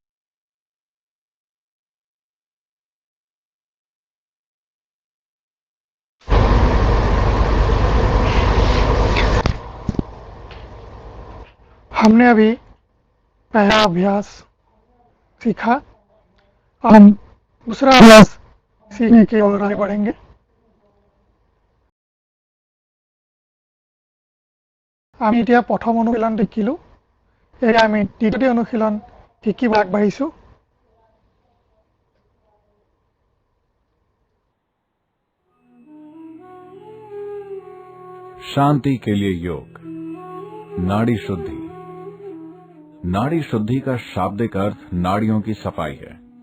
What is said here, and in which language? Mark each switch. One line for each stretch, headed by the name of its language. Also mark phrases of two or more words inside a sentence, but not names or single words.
Hindi: हमने अभी पहला अभ्यास सीखा। अब हम दूसरा अभ्यास सीखने की ओर आगे बढ़ेंगे।
Assamese: আমি এতিয়া প্ৰথম অনুশীলন শিকিলোঁ। এয়া আমি দ্বিতীয় অনুশীলন শিকিব আগবাঢ়িছোঁ।
Hindi: शांति के लिए योग। नाड़ी शुद्धि। नाड़ी शुद्धि का शाब्दिक अर्थ नाड़ियों की सफाई है।